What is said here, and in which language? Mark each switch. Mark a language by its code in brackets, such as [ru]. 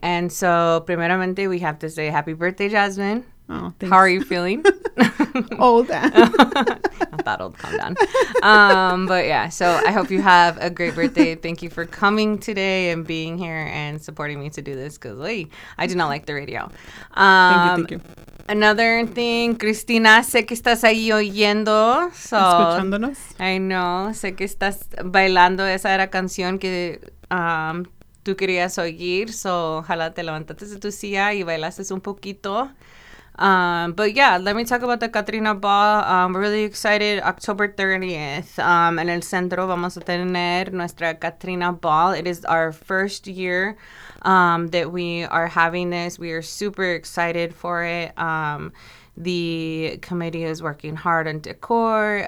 [en] And so, [es] primeramente, [en] we have to say happy birthday, Jasmine. Oh, thanks. How are you feeling? Old. Not that old. Calm down. But yeah, so I hope you have a great birthday. Thank you for coming today and being here and supporting me to do this, because, hey, I do not like the radio. Thank you. Another thing, [es] Cristina, sé que estás ahí oyendo. [en] So, [es] escuchándonos. [en] I know. [es] Sé que estás bailando esa era canción que tú querías oír. So, ojalá te levantaste de tu silla y bailaste un poquito. [en] But yeah, let me talk about the Katrina Ball. We're really excited. October 30th, [es] en el centro vamos a tener nuestra Katrina Ball. [en] It is our first year that we are having this. We are super excited for it. The committee is working hard on decor.